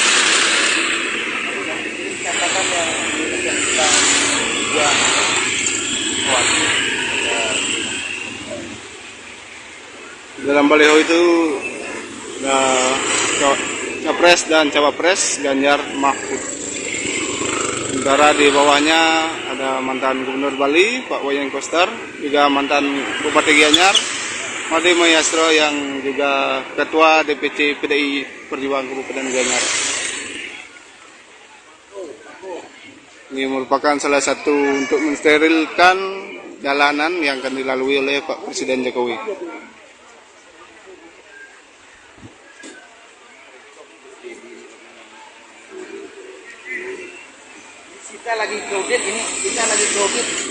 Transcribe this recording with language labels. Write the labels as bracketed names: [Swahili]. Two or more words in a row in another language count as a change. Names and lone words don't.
[Indonesian] katakan yang kita buat Dalam baliho itu Capres dan Cawapres Ganjar Mahfud. Sementara di bawahnya ada mantan Gubernur Bali Pak Wayan Koster, juga mantan Bupati Gianyar Made Mayastro yang juga Ketua DPC PDI Perjuangan Kabupaten Gianyar. Ini merupakan salah satu untuk mensterilkan jalanan yang akan dilalui oleh Pak Presiden Jokowi. kita lagi crowded ini, kita lagi crowded.